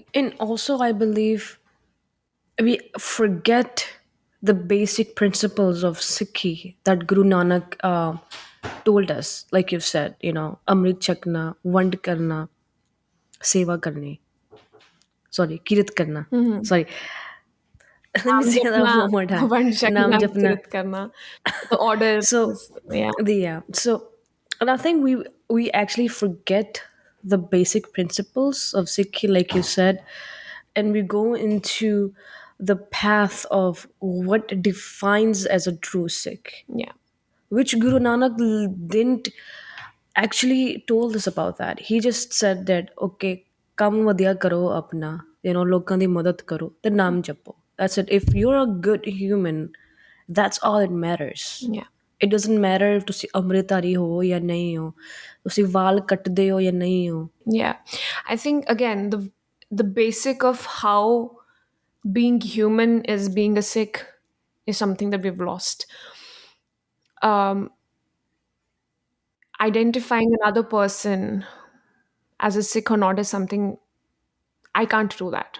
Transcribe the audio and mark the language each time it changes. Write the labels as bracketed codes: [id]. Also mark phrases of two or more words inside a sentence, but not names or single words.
[en] And also, I believe we forget the basic principles of Sikhi that Guru Nanak told us. Like you've said, [pa] ਅੰਮ੍ਰਿਤ ਛਕਣਾ, ਵੰਡ ਕਰਨਾ, ਸੇਵਾ ਕਰਨੀ. Sorry, ਕਿਰਤ ਕਰਨਾ. Mhm. [en] Sorry, let me [pa] Naam [en] say that [pa] japna, [en] one more time. [pa] vand Naam chakna, Japna. ਕਿਰਤ ਕਰਨਾ. [en] The order So, is, yeah. and I think we actually forget the basic principles of Sikhi, like you said, and we go into the path of what defines as a true Sikh, Yeah. which Guru Nanak didn't actually told us about that. He just said that, [pa] okay, ਕੰਮ ਵਧੀਆ ਕਰੋ ਆਪਣਾ, ਲੋਕਾਂ ਦੀ ਮਦਦ ਕਰੋ, [en] the [pa] ਨਾਮ ਜਪੋ. [en] That's it. If you're a good human, that's all it matters. Yeah. It doesn't matter if [pa] ਤੁਸੀਂ ਅੰਮ੍ਰਿਤਧਾਰੀ ਹੋ ਜਾਂ ਨਹੀਂ ਹੋ, ਤੁਸੀਂ ਵਾਲ ਕੱਟਦੇ ਹੋ ਜਾਂ ਨਹੀਂ ਹੋ. [en] Yeah. I think again the basic of how being human is being a Sikh is something that we've lost. Um, Identifying another person as a Sikh or not is something I can't do that.